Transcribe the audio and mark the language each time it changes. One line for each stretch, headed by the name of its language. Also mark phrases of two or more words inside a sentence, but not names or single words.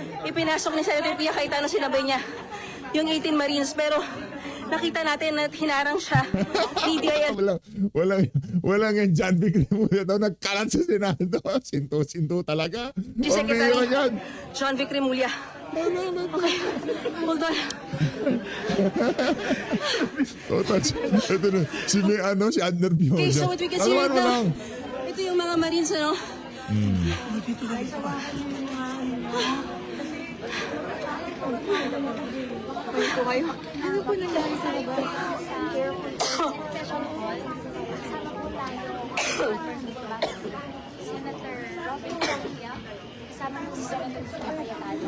Filipino: ipinasok ni Senator Pia Cayetano, sinabay niya yung 18 Marines, pero nakita natin na hinarang siya ni DIL. Walang yan, John Vic Remulla daw nagkalat sa Senado. Sinto talaga. Si Ang bihira Secretary yan. John Vic Remulla.
English: Okay, hold on.
Filipino: Ito na, si Adner Bioza.
English: Okay, so what we can see right
Filipino: Kalmaan mo
English: now,
Filipino: lang. ito yung mga Marines, ano? Po kayo. Ano po nangyari sa labas? Senator Robin Padilla, kasama ng Senator Pia Cayetano.